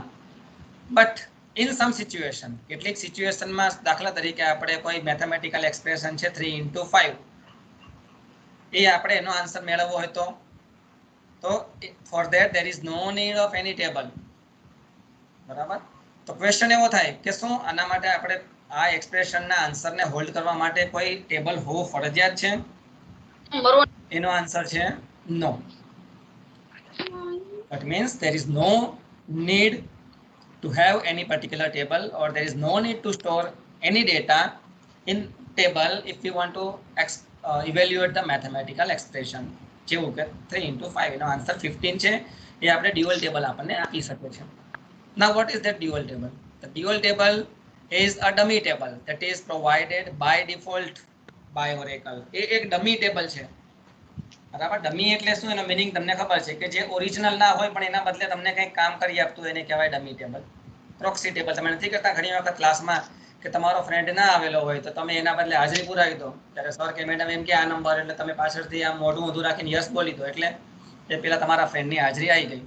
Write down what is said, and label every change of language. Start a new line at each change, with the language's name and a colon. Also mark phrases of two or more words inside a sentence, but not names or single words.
English: But in some situation,
Gujarati: કેટલીક સિચ્યુએશનમાં દાખલા તરીકે આપણે કોઈ
English: mathematical expression છે 3 into 5,
Gujarati: એ આપણે એનો આન્સર મેળવવો હોય તો
English: for that there is no need of any table.
Gujarati: બરાબર, તો ક્વેશ્ચન એવો થાય કે શું આના માટે આપણે આ એક્સપ્રેશનના આન્સરને હોલ્ડ કરવા માટે કોઈ ટેબલ હોવું ફરજિયાત છે? એનો આન્સર છે નો.
English: That means there is no need to have any particular table, or there is no need to store any data in table if you want to evaluate the mathematical expression.
Gujarati: જેવું કે
English: 3 into 5
Gujarati: એનો આન્સર 15 છે, એ આપણે
English: dual table
Gujarati: આપણને આપી શકે છે.
English: Now what is that dual table? The dual table is a dummy table that is provided by default by Oracle.
Gujarati: એ એક
English: dummy table
Gujarati: છે. બરાબર, ડમી એટલે શું, એનો મીનિંગ તમને ખબર છે કે જે ઓરિજિનલ ના હોય પણ એના બદલે તમને કંઈક કામ કરી આપતું એને કહેવાય
English: dummy table. proxy table
Gujarati: તમે નથી કરતા ઘણી વખત ક્લાસમાં કે તમારો ફ્રેન્ડ ના આવેલો હોય તો તમે એના બદલે હાજરી પુરાવી દો, ત્યારે સર કે મેડમ એમ કે આ નંબર, એટલે તમે પાછળથી આમ મોઢું ઊંધું રાખીને યસ બોલી દો, એટલે એ પેલા તમારા ફ્રેન્ડની હાજરી આવી ગઈ.